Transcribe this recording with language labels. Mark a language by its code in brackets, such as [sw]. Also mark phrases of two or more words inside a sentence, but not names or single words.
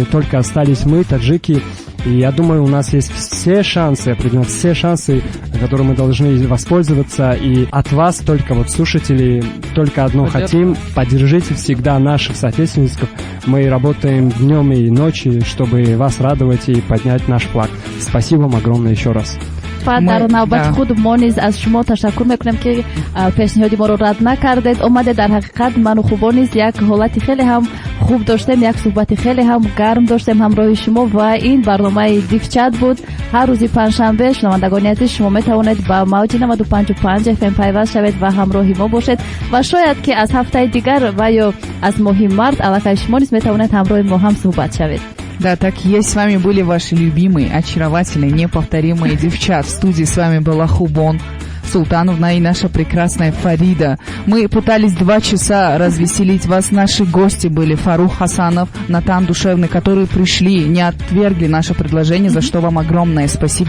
[ru] Только остались мы, таджики. И я думаю, у нас есть все шансы, определенно все шансы, которыми мы должны воспользоваться. И от вас, только вот слушателей, только одно хотим. Поддержите всегда наших соотечественников. Мы работаем днем и ночью, чтобы вас радовать и поднять наш флаг. Спасибо вам огромное еще раз. [tg] дар навбати худ мо низ аз шумо ташаккур мекунем ки пешниҳоди моро рад накардед омада. дар ҳақиқат ман ва Хубо низ як ҳолати хеле ҳам хуб доштем, як суҳбати хеле ҳам гарм доштем ҳамроҳи шумо ва ин барномаи Дифчат буд. ҳар рӯзи панҷшанбе шунавандагони азиз шумо метавонед бо мавҷи 95.5 FM пайваст шавед ва ҳамроҳи мо бошед ва шояд ки аз ҳафтаи дигар ва ё аз моҳи март алоқаи шумо низ метавонед ҳамроҳи мо ҳамсуҳбат шавед. [ru] Да, так и есть. С вами были ваши любимые, очаровательные, неповторимые девчат. В студии с вами была Хубон. Султановна и наша прекрасная Фарида. Мы пытались 2 часа развеселить вас. Наши гости были Фарух Хасанов, Натан Душевный, которые пришли, не отвергли наше предложение, за что вам огромное спасибо.